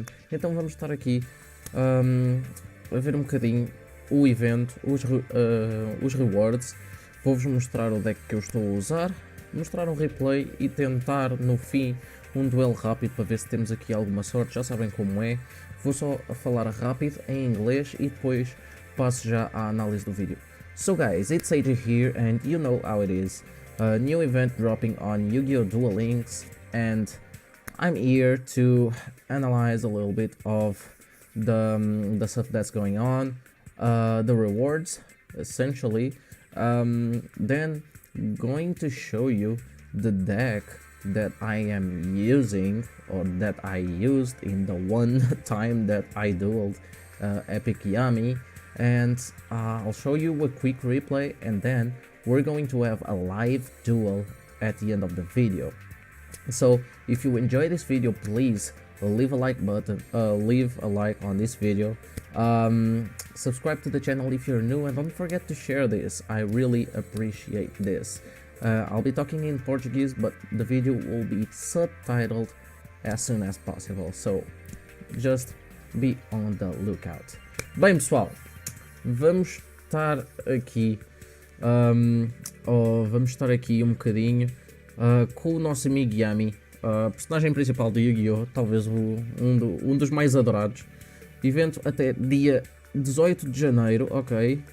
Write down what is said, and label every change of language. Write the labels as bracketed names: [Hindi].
[Portuguese] Então vamos estar aqui a ver um bocadinho o evento, os rewards. Vou-vos mostrar o deck que eu estou a usar, mostrar um replay e tentar no fim um duelo rápido para ver se temos aqui alguma sorte. Já sabem como é, vou só falar rápido em inglês e depois passo já à análise do vídeo. [English] So guys, it's AJ here and you know how it is. A new event dropping on Yu-Gi-Oh! Duel Links, and I'm here to analyze a little bit of the stuff that's going on, the rewards essentially, then going to show you the deck that I am using, or that I used in the one time that I dueled Epic Yami, and I'll show you a quick replay, and then we're going to have a live duel at the end of the video. So if you enjoy this video, please leave a like button, leave a like on this video, subscribe to the channel if you're new, and don't forget to share this. I really appreciate this. I'll be talking in Portuguese, but the video will be subtitled as soon as possible, so just be on the lookout. [Portuguese] Bem pessoal, vamos estar aqui um bocadinho com o nosso amigo Yami, personagem principal do Yu-Gi-Oh! Talvez um dos mais adorados. Evento até dia 18 de janeiro, ok?